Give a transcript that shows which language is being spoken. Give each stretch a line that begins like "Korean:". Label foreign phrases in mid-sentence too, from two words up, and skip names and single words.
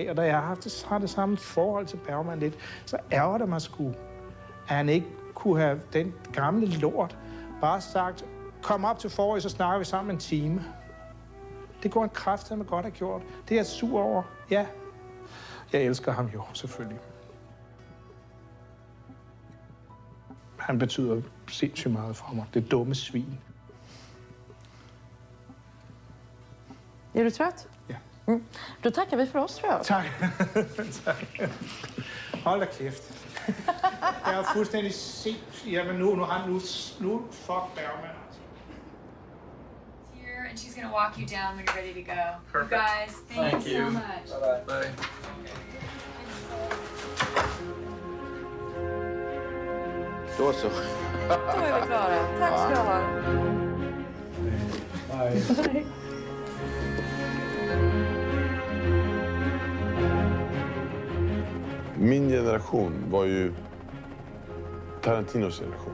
Danish: Og da jeg har det samme forhold til Bergman lidt, så ærger det mig sgu, at han ikke kunne have den gamle lort bare sagt, kom op til Fårö, så snakker vi sammen en time. Det går en kraftedeme godt have gjort. Det er jeg sur over. Ja, jeg elsker ham jo, selvfølgelig. Han betyder sindssygt meget for mig. Det dumme svin.
Swedish: Är du trött? Ja. Mm. Då tackar vi för oss, tror jag.
Danish: Tak. Tak. Hold da kæft. Jeg er fuldstændig sindssygt. Jamen nu fuck Bergman.
English: Here, and she's gonna walk you down when you're ready to go. Perfect. You guys, thank you so much. Bye.
Swedish: Då så. Då är vi klara. Tack ska du ha.
English: Bye.
Swedish: Min generation var ju Tarantinos generation.